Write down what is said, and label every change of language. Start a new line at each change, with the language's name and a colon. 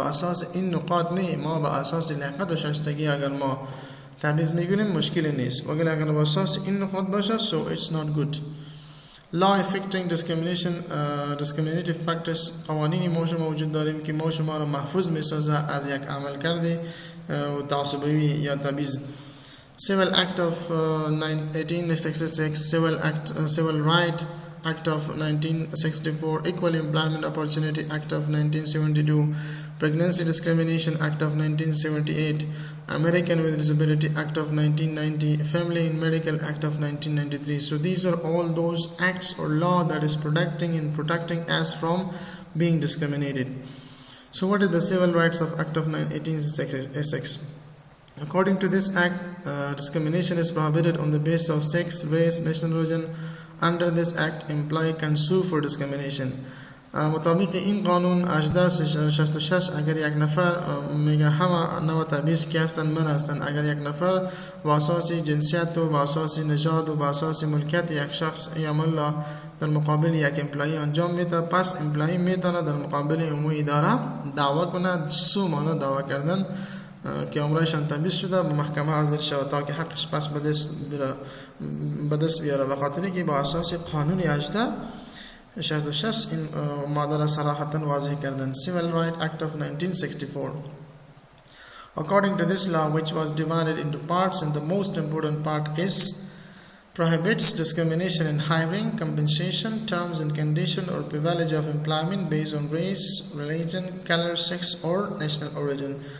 Persian: با اساس این نقاط نه، ما با اساس لیاقت و شایستگی اگر ما تبعیض میکنیم مشکلی نیست، ولی اگر با اساس این نقاط باشه
English: so it's not good. law affecting discrimination, discriminative practice،
Persian: قوانینی ما شما وجود داریم که ما شما رو محفوظ میسازه از یک عمل کرده تعصبی یا تبعیض.
English: Civil Act of 1866، Civil Right Act of 1964، Equal Employment Opportunity Act of 1972، Pregnancy Discrimination Act of 1978، American with Disability Act of 1990، Family and Medical Act of 1993. So these are all those acts or law that is protecting us from being discriminated. So what is the Civil Rights of Act of 1866? According to this act, discrimination is prohibited on the basis of sex, race, national origin. Under this act, employee can sue for discrimination.
Persian: مطابق این قانون 1866 اگر یک نفر میگه همه نوع تبعیض که هستن من هستن، اگر یک نفر با اساس جنسیت و با اساس نژاد و با اساس ملکیت یک شخص ای عمل در مقابل یک امپلایی انجام میده، پس امپلایی میتونه در مقابل عمومی اداره دعوا کنه. سو معنی دعوا کردن که عمرایشان تبعیض شده به محکمه حاضر شود تا که حقش پس به دست بیاره، به خاطری که با اساس قانون 1866 این ماده را صراحتا واضح کردن.
English: Civil Rights Act of 1964. According to this law, which was divided into parts, and the most important part is prohibits discrimination in hiring, compensation, terms and conditions or privilege of employment based on race, religion, color, sex or national origin.